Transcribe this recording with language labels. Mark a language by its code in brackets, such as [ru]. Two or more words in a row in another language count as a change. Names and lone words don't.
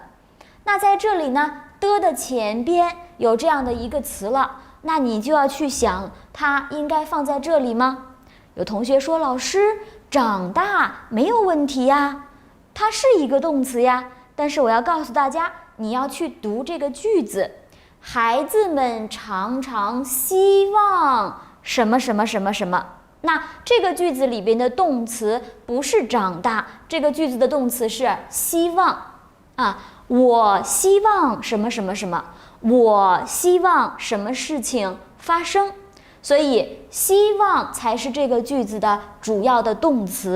[zh] 那在這裡呢，的前邊有這樣的一個詞了，那你就要去想，它應該放在這裡嗎？有同學說，老師，長大沒有問題呀，它是一個動詞呀。但是我要告訴大家，你要去讀這個句子，孩子們常常希望什麼什麼什麼什麼。那這個句子裡邊的動詞不是長大，這個句子的動詞是希望啊。我希望什麼什麼什麼，我希望什麼事情發生，所以希望才是這個句子的主要的動詞。